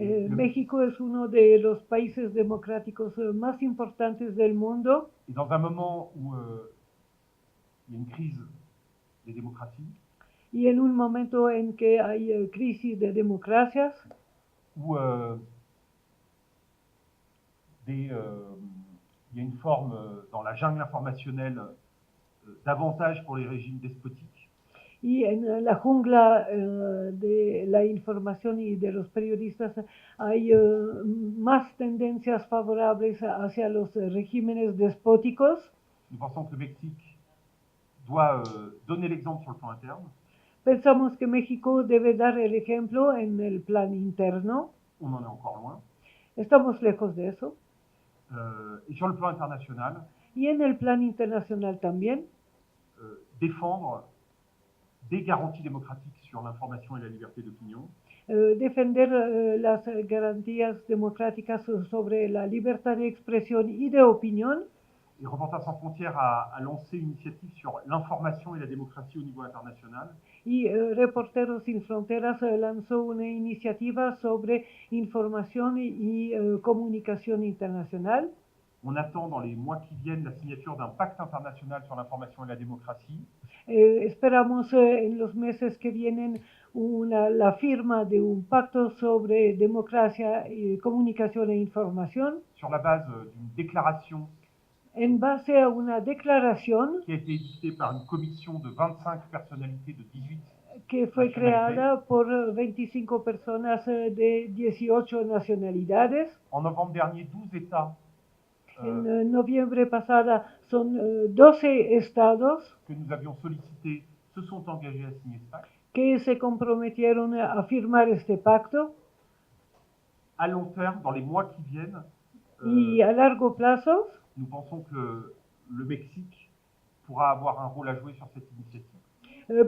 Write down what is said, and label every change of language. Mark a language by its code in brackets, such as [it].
[es] México es uno de los países democráticos más importantes del mundo. [fr] Et dans un moment où il y a une crise des démocraties, [es] y en un momento en que hay crisis de democracias, [fr] où il y a une forme dans la jungle informationnelle d'avantage pour les régimes despotiques. [es] Y en la jungla de la información y de los periodistas hay más tendencias favorables hacia los regímenes despóticos. [fr] Nous pensons que le Mexique doit donner l'exemple sur le plan interne. [es] Pensamos que México debe dar el ejemplo en el plan interno. [fr] On en est encore loin. [es] Estamos lejos de eso. [fr] Et sur le plan international. [es] Y en el plan internacional también. [fr] Défendre des garanties démocratiques sur l'information et la liberté d'opinion. [es] Defender las garantías democráticas sobre la libertad de expresión y de opinión. [fr] Et Reporters sans frontières a lancé une initiative sur l'information et la démocratie au niveau international. [es] Y Reporteros sin Fronteras lanzó una iniciativa sobre información y comunicación internacional. [fr] On attend dans les mois qui viennent la signature d'un pacte international sur l'information et la démocratie. [es] Esperamos en los meses que vienen la firma de un pacto sobre democracia, comunicación e información. [fr] Sur la base d'une déclaration. [es] En base a una declaración [fr] qui a été éditée par une commission de 25 personnalités de 18 [es] que fue creada por 25 personas de 18 nacionalidades. [fr] En novembre dernier, 12 États. [es] En noviembre pasada son 12 estados [fr] que nous avions sollicité se sont engagés à signer ce pacte. [es] que se comprometieron a firmar este pacto [fr] À long terme, dans les mois qui viennent, [es] y a largo plazo [fr] nous pensons que le Mexique pourra avoir un rôle à jouer sur cette initiative.